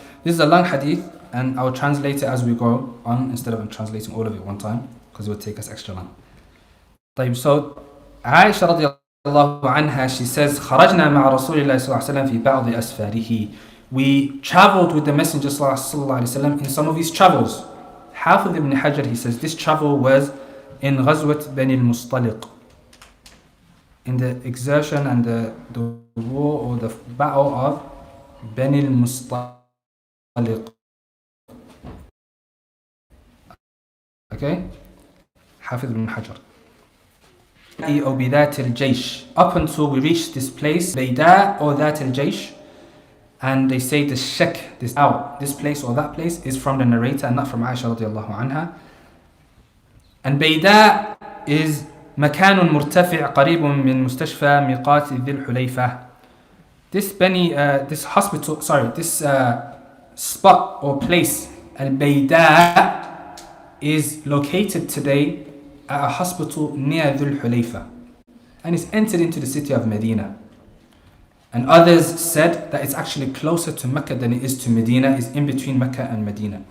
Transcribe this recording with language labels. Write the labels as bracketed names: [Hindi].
[English] This is a long hadith and I will translate it as we go on instead of translating all of it one time because it would take us extra long. [Arabic] طيب, [English] so Aisha [Arabic] رضي الله عنها, [English] she says [Arabic] خرجنا مع رسول الله صلى الله عليه وسلم في بعض أسفاره. [English] We traveled with the Messenger [Arabic] صلى الله عليه وسلم [English] in some of his travels. Hafiz ibn Hajar, he says this travel was in غزوة بني المصطلق, in the exertion and the war or the battle of Bani al-Mustaliq. Okay? Hafiz ibn Hajar. Or Bidat al-Jaysh. Up until we reached this place, Bayda or That al-Jaysh. And they say the shek, this place or that place is from the narrator and not from Aisha radiallahu anha. And Bayda is [Arabic] مكان مرتفع قريب من مستشفى ميقات ذي الحليفة. [English] This hospital, this spot or place, Al-Bayda, is located today at a hospital near Dhul Hulayfa, and it's entered into the city of Medina. And others said that it's actually closer to Mecca than it is to Medina, it's in between Mecca and Medina.